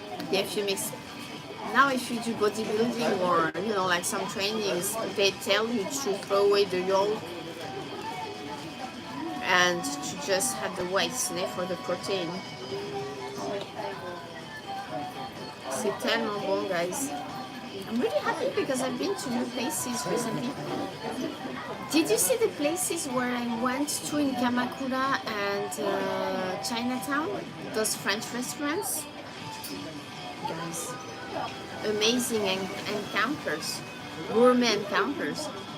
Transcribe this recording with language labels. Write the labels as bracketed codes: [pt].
[en] Yeah, if you mix. Now if you do bodybuilding or like some trainings, they tell you to throw away the yolk and to just have the whites for the protein. [fr] C'est tellement bon, guys. [en] I'm really happy because I've been to new places recently. Did you see the places where I went to in Kamakura and Chinatown? Those French restaurants? Guys, amazing encounters, gourmet encounters.